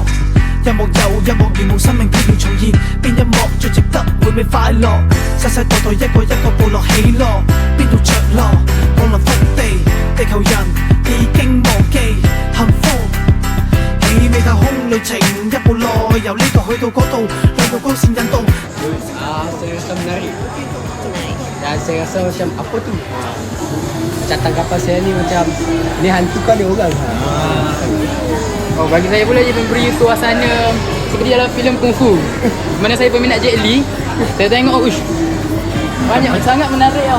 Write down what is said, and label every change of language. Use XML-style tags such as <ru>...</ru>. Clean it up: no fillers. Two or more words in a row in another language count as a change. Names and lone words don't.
<yue>一幕又一幕，如無生命必要重現，邊一幕最值得回味快樂？世世代代一個一個部落起落，邊度着落？降臨福地，地球人已經忘記幸福。氣味太空旅程一步內，由呢度去到嗰度，兩道光線引導。</yue> <ms>Saya rasa menarik. Dan saya rasa macam apa tu? Macam tanggapan saya ni macam ni hantu kan dia orang. Oh, bagi saya pula dia memberi suasana seperti dalam filem kungfu. Mana saya peminat Jet Li, saya tengok banyak sangat menarik tau.</ms>